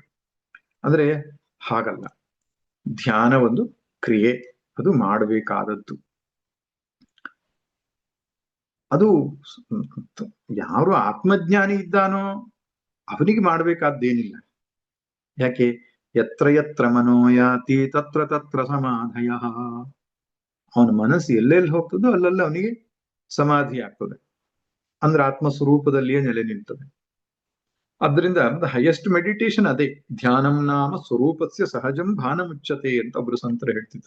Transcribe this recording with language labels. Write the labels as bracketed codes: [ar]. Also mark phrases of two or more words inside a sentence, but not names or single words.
[kn] ಅಂದ್ರೆ ಹಾಗಲ್ಲ. ಧ್ಯಾನ ಒಂದು ಕ್ರಿಯೆ, ಅದು ಮಾಡಬೇಕಾದದ್ದು. ಅದು ಯಾರು ಆತ್ಮಜ್ಞಾನಿ ಇದ್ದಾನೋ ಅವನಿಗೆ ಮಾಡಬೇಕಾದ್ದೇನಿಲ್ಲ. ಯಾಕೆ? [sa] ಯತ್ರ ಯತ್ರ ಮನೋಯಾತಿ ತತ್ರ ತತ್ರ ಸಮಾಧಯ. [kn] ಅವನ ಮನಸ್ಸು ಎಲ್ಲೆಲ್ಲಿ ಹೋಗ್ತದೋ ಅಲ್ಲೆಲ್ಲ ಅವನಿಗೆ ಸಮಾಧಿ ಆಗ್ತದೆ, ಅಂದ್ರೆ ಆತ್ಮಸ್ವರೂಪದಲ್ಲಿಯೇ ನೆಲೆ ನಿಲ್ತದೆ. ಅದರಿಂದ [en] highest meditation [kn] ಅದೇ. [sa] ಧ್ಯಾನಂ ನಾಮ ಸ್ವರೂಪಸ್ಯ ಸಹಜಂ ಭಾನ ಮುಚ್ಚತೆ [kn] ಅಂತ ಒಬ್ರು ಸಂತರು ಹೇಳ್ತಿದ್ರು.